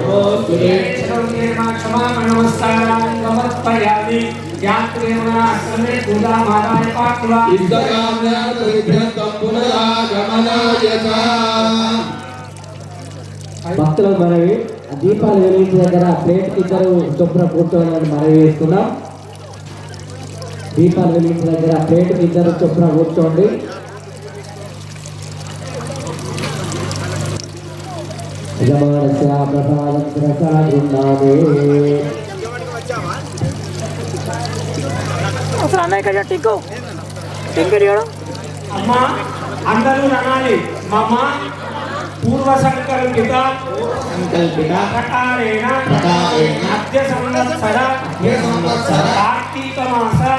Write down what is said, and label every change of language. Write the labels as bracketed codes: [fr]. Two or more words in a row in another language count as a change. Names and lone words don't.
[sa] क्षमा नमस्कारान् समर्पयामि यात्रेमनाश्रमे पूजा माताय पाठवा इष्टकाम्यार्थं पुनरागमनाय च [te] భక్తులకు మనవి దీపాలు వెలిగించే దగ్గర ప్లేట్ ఇద్దరు చొప్పున కూర్చోవాలని మనవి చేస్తున్నాం. దీపాలు వెలిగించే దగ్గర ప్లేట్ ఇద్దరు చొప్పున కూర్చోండి. అమ్మా అందరూ అనాలి [sa] మమ్మ పూర్వ సంకల్పిత ప్రకారేణ మధ్య సంవత్సర కార్తీక మాస